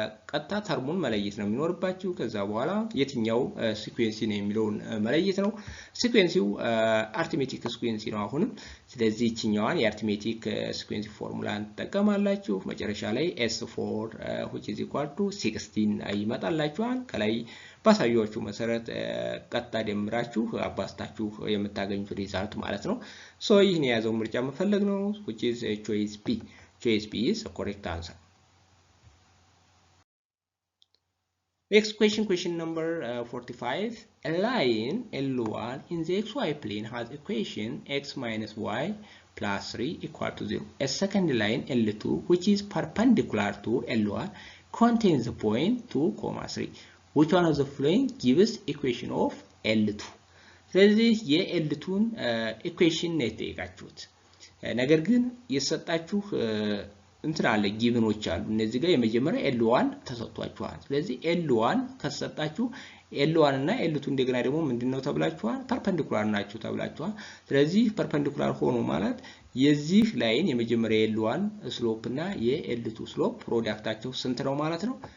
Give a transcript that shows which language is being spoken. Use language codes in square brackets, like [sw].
[am] ቀጥታ ተርሙን መለየት ነው የሚኖርባችሁ። ከዛ በኋላ የትኛው ሲኩዌንስ ነው የሚለውን መለየት ነው። ሲኩዌንሲው አርትሜቲክ ሲኩዌንስ ነው አሁንም። ስለዚህ እቺኛዋን የአርትሜቲክ ሲኩዌንስ ፎርሙላን ተጠቀማላችሁ። መጨረሻ ላይ [en] S4 which is equal to 16 [am] ይመጣላችኋል። ከላይ ባሳያችሁ መሰረት ቀጥታ ደምራችሁ አባስታችሁ የምታገኙት ሪዛልት ማለት ነው። ሶ ይህን የያዘው ምርጫ መፈለግ ነው [en] which is choice B. Choice B is the correct answer. Next question, question number 45. A line L1 in the xy plane has equation x minus y plus 3 equal to 0. A second line L2 which is perpendicular to L1 contains the point 2,3. Which one of the following gives equation of L2? [am] ስለዚህ የL2ን ኢኩዌሽን ነው የተጠየቃችሁት። ነገር ግን የሰጣችሁ እንትን አለ ጊቭኖች አሉ። እነዚህ ጋር የመጀመሪያ L1 ተሰጥቷችኋል። ስለዚህ L1 ከሰጣችሁ L1 እና L2 እንደገና ደግሞ ምንድነው ተብላችኋል? ፐርፐንዲኩላር ናቸው ተብላችኋል። ስለዚህ ፐርፐንዲኩላር ሆኖ ማለት የዚህ ላይን የመጀመሪያ L1 ስሎፕ እና የL2 ስሎፕ ፕሮዳክታቸው ስንት ነው ማለት ነው?